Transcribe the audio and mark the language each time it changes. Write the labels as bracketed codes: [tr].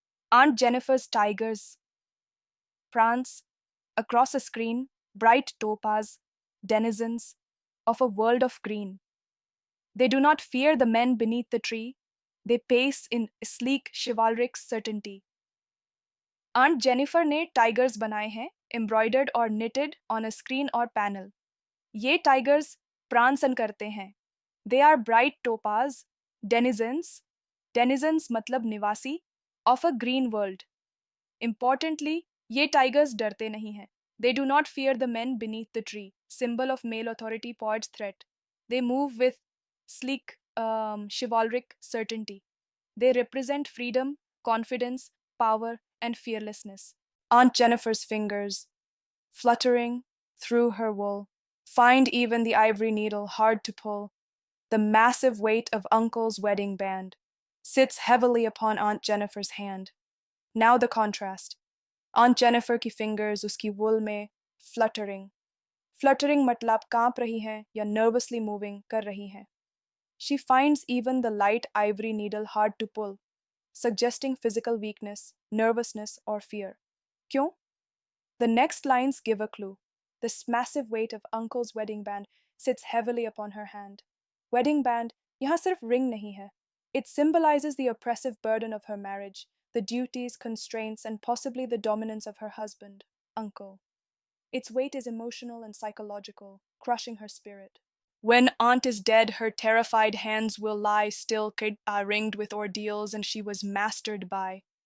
[en] Aunt Jennifer's tigers prance across a screen, bright topaz, denizens of a world of green. They do not fear the men beneath the tree, they pace in sleek, chivalric certainty. [hi] Aunt Jennifer ने tigers बनाए हैं, embroidered और knitted on a screen और panel. ये tigers प्रांसन करते हैं। [en] they are bright topaz, denizens, denizens [hi] मतलब निवासी, [en] Of a green world. [hi] Importantly, ये टाइगर्स डरते नहीं हैं। [en] They do not fear the man beneath the tree, symbol of male authority points threat. They move with sleek, chivalric certainty. They represent freedom, confidence, power, and fearlessness. Aunt Jennifer's fingers, fluttering through her wool, find even the ivory needle hard to pull. The massive weight of Uncle's wedding band sits heavily upon Aunt Jennifer's hand. Now the contrast. Aunt Jennifer की fingers उसकी wool में fluttering. [hi] Fluttering मतलब कांप रही हैं या [en] nervously moving [hi] कर रही हैं. [en] She finds even the light ivory needle hard to pull, suggesting physical weakness, nervousness, or fear. [hi] क्यों? [en] The next lines give a clue. This massive weight of Uncle's wedding band sits heavily upon her hand. [hi] Wedding band यहाँ सिर्फ ring नहीं है. [en] It symbolizes the oppressive burden of her marriage, the duties, constraints, and possibly the dominance of her husband, Uncle. Its weight is emotional and psychological, crushing her spirit. When Aunt is dead, her terrified hands will lie still, ringed with ordeals, and she was mastered by